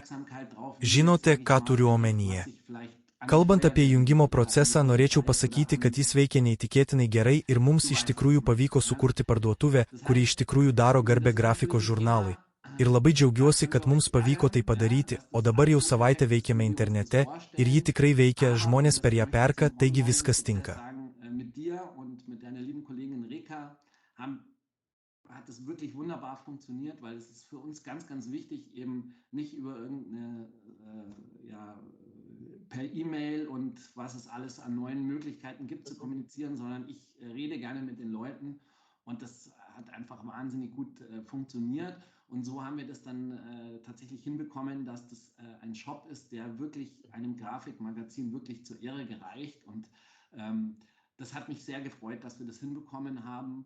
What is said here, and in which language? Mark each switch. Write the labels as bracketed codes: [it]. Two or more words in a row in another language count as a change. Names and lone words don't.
[lt] Žinote, ką turiu omenyje. Kalbant apie jungimo procesą, norėčiau pasakyti, kad jis veikia neįtikėtinai gerai ir mums iš tikrųjų pavyko sukurti parduotuvę, kuri iš tikrųjų daro garbę grafikos žurnalui. Ir labai džiaugiuosi, kad mums pavyko tai padaryti, o dabar jau savaitę veikiame internete ir ji tikrai veikia, žmonės per ją perka, taigi viskas tinka. [de] Hat es wirklich wunderbar funktioniert, weil es ist für uns ganz, ganz wichtig, eben nicht über irgendeine, per E-Mail und was es alles an neuen Möglichkeiten gibt zu kommunizieren, sondern ich rede gerne mit den Leuten und das hat einfach wahnsinnig gut funktioniert und so haben wir das dann tatsächlich hinbekommen, dass das ein Shop ist, der wirklich einem Grafikmagazin wirklich zur Ehre gereicht und das hat mich sehr gefreut, dass wir das hinbekommen haben.